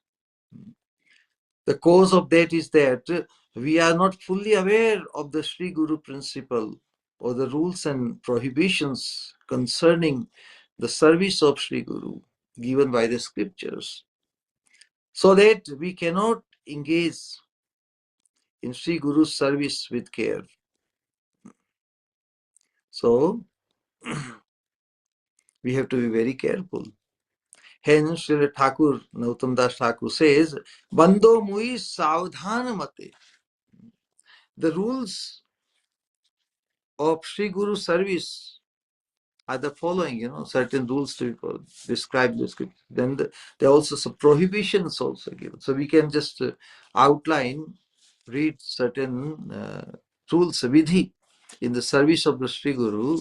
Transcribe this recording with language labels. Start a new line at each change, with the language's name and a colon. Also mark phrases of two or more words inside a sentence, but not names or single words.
English: The cause of that is that we are not fully aware of the Sri Guru principle or the rules and prohibitions concerning the service of Sri Guru given by the scriptures, so that we cannot engage in Sri Guru's service with care. So we have to be very careful. Hence, Sri Thakur, Nautam Das Thakur says,
Bangla: বন্দো মুই সাবধান মতে.
English: The rules of Sri Guru service are the following, certain rules to be followed, describe the scripture. Then there are also some prohibitions also given. So we can just outline, read certain rules, vidhi, in the service of the Sri Guru.